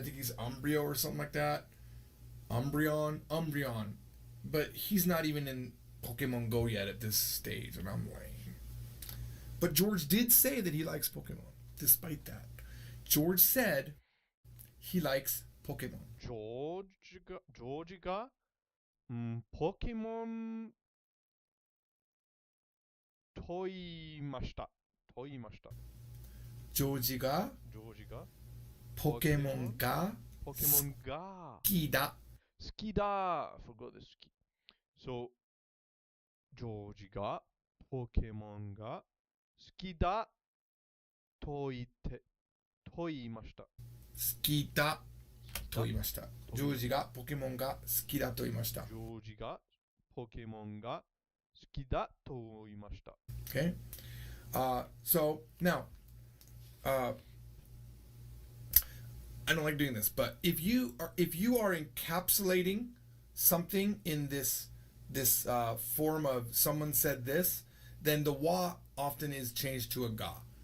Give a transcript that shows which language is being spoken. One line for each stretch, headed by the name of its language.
English: I think he's Umbreon or something like that. Umbreon. But he's not even in Pokemon Go yet at this stage, and I'm lame. But George did say that he likes Pokemon, despite that. George said he likes Pokemon.
Japanese: ジョージが、ポケモンと言いました。ジョージがポケモンが好きだ。好きだ。
English: forgot the 好き。
Japanese: So, ジョージがポケモンが好きだと言いました。好きだと言いました。ジョージがポケモンが好きだと言いました。ジョージがポケモンが好きだと言いました。
English: Okay. So now, I don't like doing this, but if you are encapsulating something in this form of someone said this, then the wa often is changed to a ga.